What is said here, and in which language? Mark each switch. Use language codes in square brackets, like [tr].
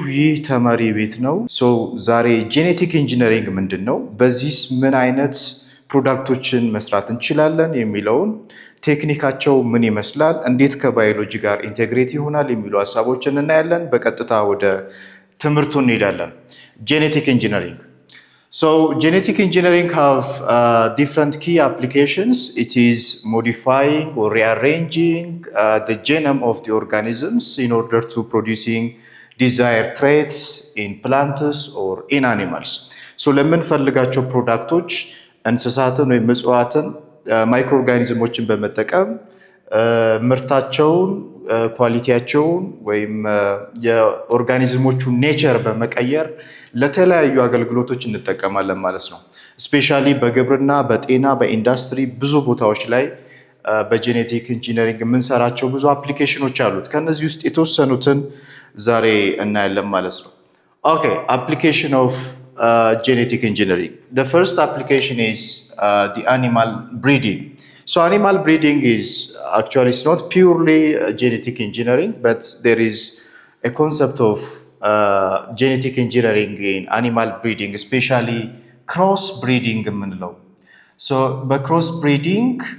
[am] ይህ ተማሪ ቤት ነው። ዛሬ ጄኔቲክ ኢንጂነሪንግ ምንድን ነው፣ በዚህስ ምን አይነት ፕሮዳክቶችን መስራት እንችላለን የሚለውን፣ ቴክኒካቸው ምን ይመስላል፣ እንዴት ከባዮሎጂ ጋር ኢንቴግሬት ይሆናል የሚሉ ሀሳቦችን እናያለን። በቀጥታ ወደ ትምህርቱ እንሄዳለን። ጄኔቲክ ኢንጂነሪንግ. [en] So genetic engineering have different key applications. It is modifying or rearranging the genome of the organisms in order to producing desired traits in plants or in animals. [am] So ለምንፈልጋቸው ፕሮዳክቶች እንስሳትን ወይም እጽዋትን ማይክሮ ኦርጋኒዝሞችን በመጠቀም ምርታቸውን፣ ኳሊቲያቸውን ወይም የኦርጋኒዝሞቹን ኔቸር በመቀየር ለተለያዩ አገልግሎቶች እንጠቀማለን ማለት ነው። ስፔሻሊ በግብርና፣ በጤና፣ በኢንዱስትሪ ብዙ ቦታዎች ላይ በጄኔቲክ ኢንጂነሪንግ የምንሰራቸው ብዙ አፕሊኬሽኖች አሉት። ከነዚህ ውስጥ የተወሰኑትን ዛሬ እናያለን ማለት ነው። ኦኬ፣ አፕሊኬሽን ኦፍ genetic engineering. [en] The first application is the animal breeding. So animal breeding is actually, it's not purely genetic engineering, but there is a concept of genetic engineering in animal breeding, especially cross breeding [am] የምንለው። So በክሮስ ብሪዲንግ